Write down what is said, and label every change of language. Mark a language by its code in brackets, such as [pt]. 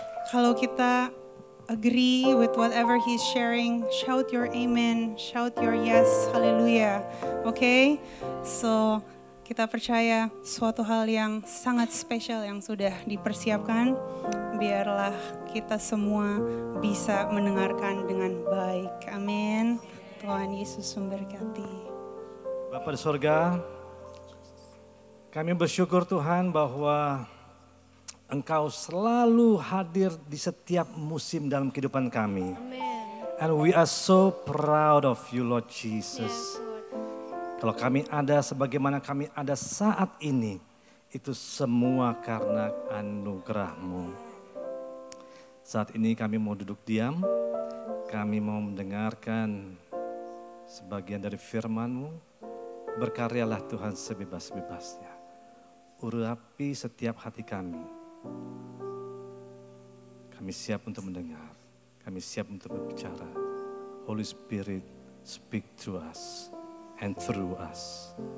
[id] Kalau kita [en] agree with whatever he's sharing, shout your amen, shout your yes, hallelujah. Okay? [id] So kita percaya suatu hal yang sangat spesial yang sudah dipersiapkan. Biarlah kita semua bisa mendengarkan dengan baik. Amin. Tuhan Yesus memberkati. Bapa di sorga, kami bersyukur Tuhan bahwa Engkau selalu hadir di setiap musim dalam kehidupan kami. [en] And we are so proud of you Lord Jesus. [id] Kalau kami ada sebagaimana kami ada saat ini, itu semua karena anugerah-Mu. Saat ini kami mau duduk diam, kami mau mendengarkan sebagian dari firman-Mu. Berkaryalah Tuhan sebebas-bebasnya. Urapi setiap hati kami. Kami siap untuk mendengar. Kami siap untuk berbicara. [en] Holy Spirit, speak to us and through us.